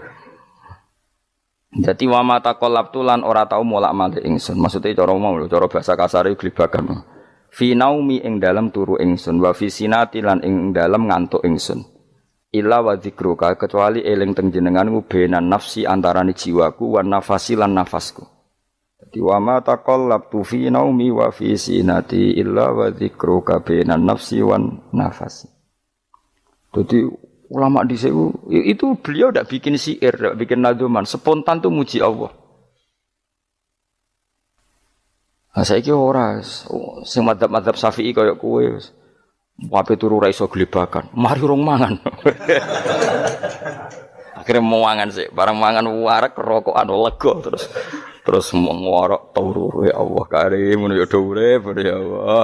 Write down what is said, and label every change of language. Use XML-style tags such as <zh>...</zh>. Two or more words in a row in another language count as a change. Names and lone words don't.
<jv>Dadi</jv> <ar>وما تقلبت</ar> <jv>lan ora tau molak-malik ingsun. Maksude cara umum lho, cara bahasa kasare glebakan.</jv> <ar>في نومي</ar> <jv>ing dalem turu ingsun</jv> <ar>وفي سنتي</ar> <jv>lan ing dalem ngantuk ingsun.</jv> <ar>إلا وذكرك</ar> <jv>kecuali eling teng jenenganmu</jv> <ar>بين نفسي</ar> <jv>antarane jiwaku</jv> <ar>ونفسي</ar> <jv>lan nafasku.</jv> <ar>Dadi وما تقلبت في نومي وفي سنتي إلا وذكرك بين نفسي ونفسي.</ar> <id>Jadi ulama di itu beliau tidak bikin syair, tidak bikin nadzuman, spontan tuh muji Allah. Nah,</id> <jv>saiki ora sing madzhab Syafi'i kaya kowe wape turu ra iso glebakan. Mari rong mangan. Akhirnya mau mangan sih, barang mangan warak rokokan lega terus ngorok turu</jv> <ar>يا الله كريم</ar> <jv>ngono ya urip</jv> <ar>يا الله.</ar>